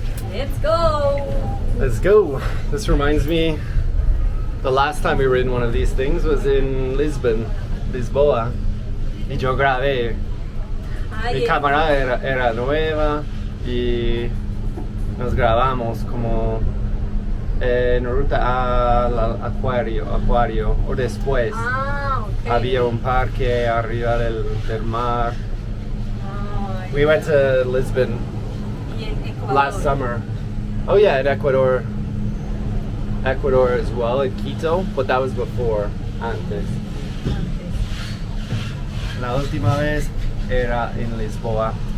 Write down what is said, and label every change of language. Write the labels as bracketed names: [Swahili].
[English] Let's go! Let's go! This reminds me, the last time we were in one of these things was in Lisboa. [Spanish] Y yo grabé. Mi cámara era nueva y nos grabamos como en ruta al acuario o después. [English] Okay. [Spanish] Había un parque arriba del mar. [English] We went to Lisbon last summer. Oh yeah, in Ecuador as well, in Quito, but that was before, antes. [Spanish] La última vez era en Lisboa.